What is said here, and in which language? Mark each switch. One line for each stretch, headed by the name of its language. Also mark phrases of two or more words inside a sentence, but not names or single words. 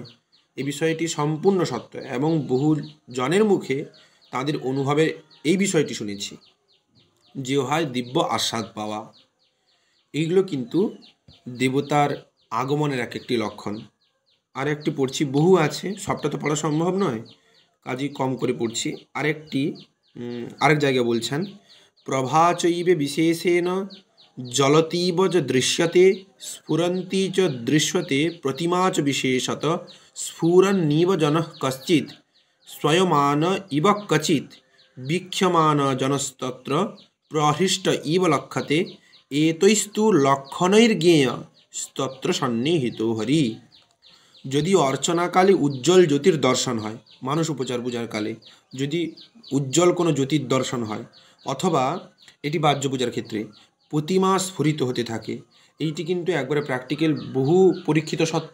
Bangla: এই বিষয়টি সম্পূর্ণ সত্য এবং বহু জনের মুখে তাদের অনুভবে এই বিষয়টি শুনেছি যে হয় দিব্য আস্বাদ পাওয়া। এইগুলো কিন্তু দেবতার আগমনের এক একটি লক্ষণ। আর একটি পড়ছি, বহু আছে, সবটা তো পড়া সম্ভব নয়, কাজই কম করে পড়ছি। আরেক জায়গায় বলছেন,
Sanskrit: প্রভাচৈবে বিশেষেণ জলতীব চ দৃশ্যতে স্ফুরন্তি চ দৃশ্যতে প্রতিমা চ বিশেষত স্ফুরন্নিব জনঃ কশ্চিৎ স্বয়মান ইব কচিৎ বীক্ষ্যমান জনস্তত্র প্রহৃষ্ট ইব লক্ষ্যতে এতৈস্তু লক্ষণৈর্জ্ঞেয় স্তত্র সন্নিহিত হরি।
Bangla: যদি অর্চনাকালে উজ্জ্বল জ্যোতির দর্শন হয়, মানস উপচার পূজার কালে যদি উজ্জ্বল কোনো জ্যোতির দর্শন হয়, অথবা এটি বাহ্য পূজার ক্ষেত্রে প্রতিমা স্ফুরিত হতে থাকে, এইটি কিন্তু একবারে প্র্যাকটিক্যাল বহু পরীক্ষিত সত্য।